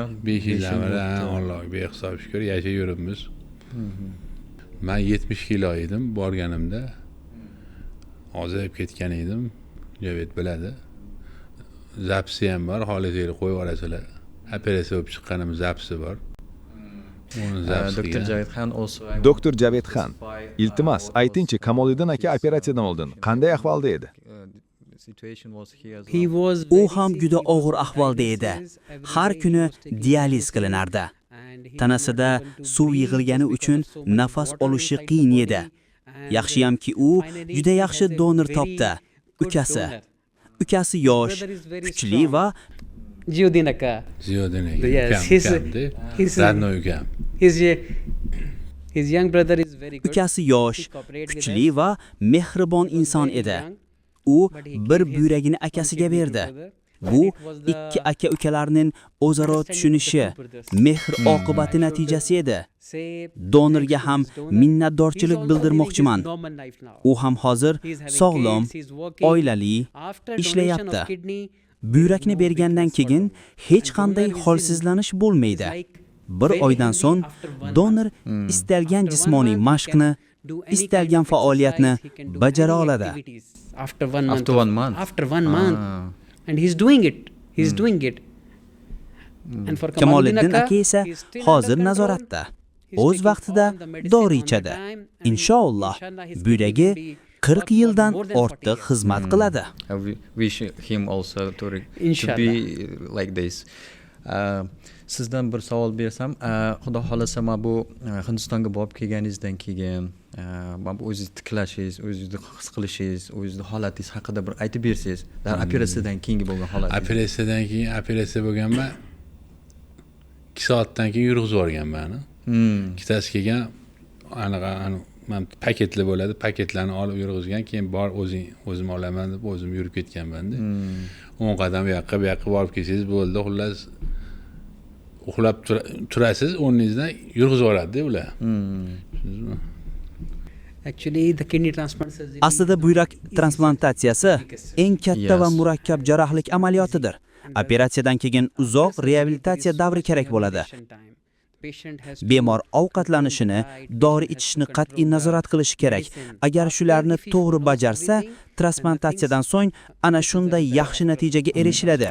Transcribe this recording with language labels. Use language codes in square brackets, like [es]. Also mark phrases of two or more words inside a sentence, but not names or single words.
[uz] 5 yildan beri Allohga behisob shukr yashab yuribmiz. Men 70 kilo edim borganimda. Ozayib ketgan edim. Javed biladi. Zapsi ham bor, holidaga qo'yib yuborasizlar. Operatsiya bo'lib chiqqanim zapsi bor. [en] Dr. Javed Khan also [uz] Doktor Javed Khan, iltimos aytingchi, Kamoliddin aka operatsiyadan oldin qanday ahvolda edi? U ham juda og'ir ahvolda edi. Har kuni dializ qilinardi. Tanasida suv yig'ilgani uchun nafas olishi qiyin edi. Yaxshiyamki u juda yaxshi donor topdi. Ukasi yosh, kuchli va Ziyodin aka. Ziyodin aka. [en] Yes, [uz] Radnoy ukam. [en] His young brother is very good. [uz] ukasi yosh, kuchli va mehribon inson edi. U bir buyragini akasiga berdi. Bu ikki aka-ukalarning o'zaro tushunishi, mehr oqibati natijasi edi. Donorga ham minnatdorchilik bildirmoqchiman. U ham hozir sog'lom, oilali ishlayapti. Buyrakni bergandan keyin hech qanday holsizlanish bo'lmaydi. Bir oydan so'ng donor istalgan jismoniy mashqni, istalgan faoliyatni bajara oladi. [en] After 1 month. After 1 month. After 1 month. And he's doing it. And for [uz] Kamoliddin aka esa hozir nazoratda. O'z vaqtida dori ichadi. Inshaalloh buyragi 40 yildan ortiq xizmat qiladi. [en] We wish him also to be like this. [uz] Sizdan bir savol bersam, xudo xolasa mana bu Hindistonga borib kelganingizdan keyin, mana bu o'zingizni tiklashingiz, o'zingizni his qilishingiz, o'zingizni holatingiz haqida bir aytib bersangiz, operatsiyadan keyingi bo'lgan holatingiz. Operatsiyadan keyin operatsiya bo'lganman. 2 soatdan keyin yurg'izib yuborganman. Ikkitasi kelgan, anaqa men paketli bo'ladi, paketlarni olib yurg'izgan, keyin bor o'zim olaman deb o'zim yurib ketganman-da. 10 qadam bu yoqqa borib kelsangiz bo'ldi, xullas uxlab turasiz, o'rningizdan yurg'izib yuboradi-da ular. [en] Actually the kidney transplant surgery. [uz] Aslida buyrak transplantatsiyasi eng katta va murakkab jarrohlik amaliyotidir. Operatsiyadan keyin uzoq reabilitatsiya davri kerak bo'ladi. Bemor ovqatlanishini, dori ichishni qat'iy nazorat qilishi kerak. Agar shularni to'g'ri bajarsa, transplantatsiyadan so'ng ana shunday yaxshi natijaga erishiladi.